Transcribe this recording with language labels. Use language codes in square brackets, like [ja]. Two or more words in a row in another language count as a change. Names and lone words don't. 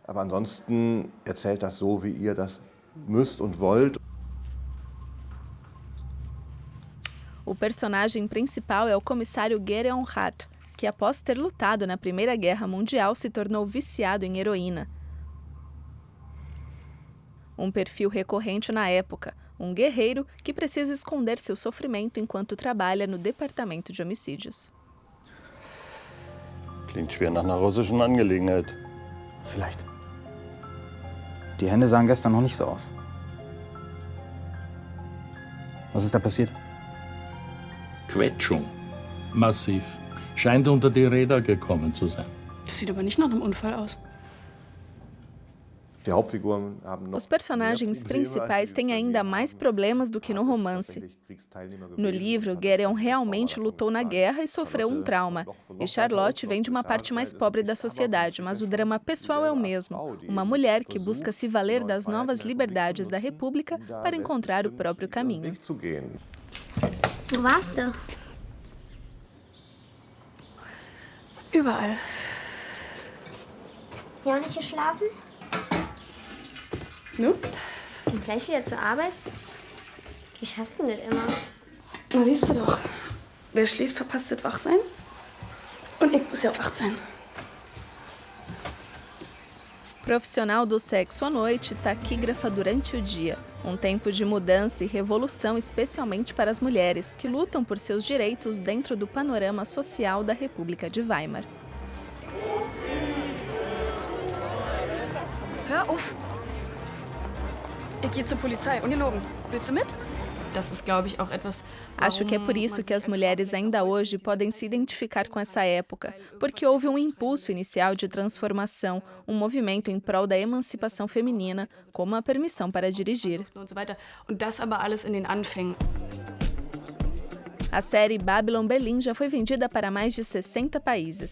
[pt] O personagem principal é o comissário Gedeon Rath, que após ter lutado na Primeira Guerra Mundial se tornou viciado em heroína. Um perfil recorrente na época, um guerreiro que precisa esconder seu sofrimento enquanto trabalha no departamento de homicídios. [de] Klingt schwer nach einer russischen Angelegenheit. Vielleicht. Die Hände sahen gestern noch nicht so aus. Was ist da passiert? Quetschung. Massiv. Scheint unter die Räder gekommen zu sein. Das sieht aber nicht nach einem Unfall aus. [pt] Os personagens principais têm ainda mais problemas do que no romance. No livro, Gedeon realmente lutou na guerra e sofreu um trauma. E Charlotte vem de uma parte mais pobre da sociedade, mas o drama pessoal é o mesmo. Uma mulher que busca se valer das novas liberdades da República para encontrar o próprio caminho. [de] Wo warst du? Überall. Ja, nicht geschlafen? Nu? Und gleich wieder zur Arbeit? Wie schaffst du denn das immer? Na, weißt du doch. Wer schläft, verpasst das Wachsein. Und ich muss ja auch wach sein. [pt] Profissional do sexo à noite, taquígrafa durante o dia. Um tempo de mudança e revolução, especialmente para as mulheres, que lutam por seus direitos dentro do panorama social da República de Weimar. [de] Hör auf! Ich gehe zur Polizei, ungelogen. Willst du mit? Das ist, glaube ich, auch etwas. [pt] Acho que é por isso que as mulheres ainda hoje podem se identificar com essa época, porque houve um impulso inicial de transformação, um movimento em prol da emancipação feminina, como a permissão para dirigir. A série Babylon Berlin já foi vendida para mais de 60 países.